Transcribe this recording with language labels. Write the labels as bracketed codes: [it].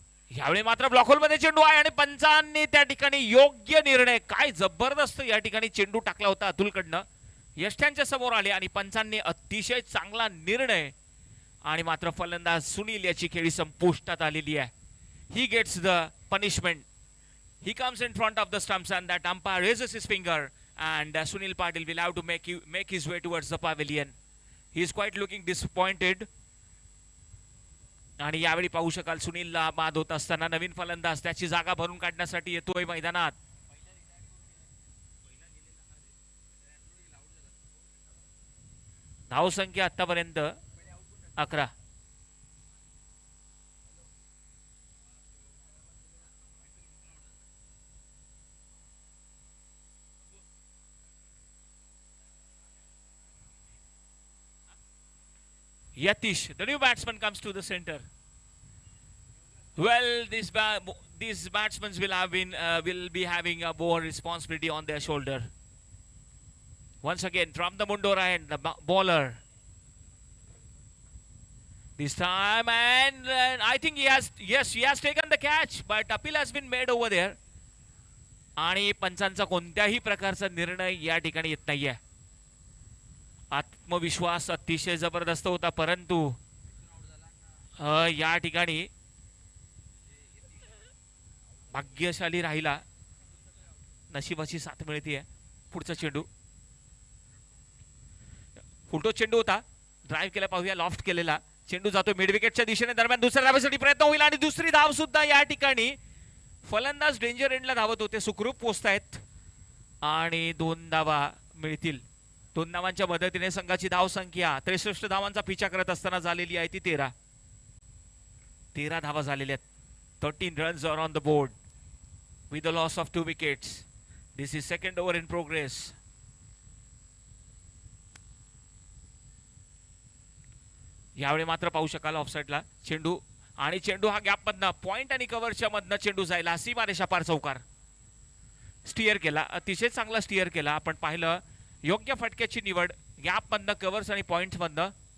[mr] यावेळी मात्र block hole मध्ये चेंडू आहे आणि पंचांनी त्या ठिकाणी योग्य निर्णय, काय जबरदस्त या ठिकाणी चेंडू टाकला होता अतुलकडनं, यष्ट्यांच्या समोर आले आणि पंचांनी अतिशय चांगला निर्णय आणि मात्र फलंदाज सुनील याची खेळी संपुष्टात आलेली आहे. [en] He gets the punishment. He comes in front of the stumps and that umpire raises his finger and Sunil Patil will have to make his way towards the pavilion. He is quite looking disappointed. [mr] आणि यावेळी पाहू शकाल सुनीलला बाद होत असताना नवीन फलंदाज त्याची जागा भरून काढण्यासाठी येतोय मैदानात. धाव संख्या आतापर्यंत 11. [en] Yatish, the new batsman, comes to the center. Well, these batsmen will be having a more responsibility on their shoulder. Once again, from the Mundora end, the bowler. This time, and I think he has taken the catch, but appeal has been made over there. [mr] आणि पंचांचा कोणत्याही प्रकारचा निर्णय या ठिकाणी येत नाहीये. आत्मविश्वास अतिशय जबरदस्त होता, परंतु या ठिकाणी भाग्यशाली राहिला. नशिबाची साथ मिळते. पुढचा चेंडू फुलटो चेंडू होता. ड्राईव्ह केला, पाहूया लॉफ्ट केलेला चेंडू जातो मिड विकेटच्या दिशेने. दरम्यान दुसऱ्या धावेसाठी प्रयत्न होईल आणि दुसरी धाव सुद्धा या ठिकाणी. फलंदाज डेंजर एंडला धावत होते, सुखरूप पोहोचतायत आणि 2 धावा मिळतील. 2 धावांच्या मदतीने संघाची धाव संख्या 63 धावांचा पिछा करत असताना झालेली आहे ती 13 धावा झालेल्या आहेत. [en] 13 runs are on the board with the loss of 2 wickets. This is second over in progress. [mr] यावेळी मात्र पाहू शकाल ऑफसाईडला चेंडू आणि चेंडू हा गॅप मधनं पॉइंट आणि कव्हरच्या मधनं चेंडू जायला सीमारेषा पार चौकार. स्टिअर केला, अतिशय चांगला स्टिअर केला. आपण पाहिलं योग्य फटक्याची निवड गॅप मधनं, कव्हर्स आणि पॉइंट मधनं.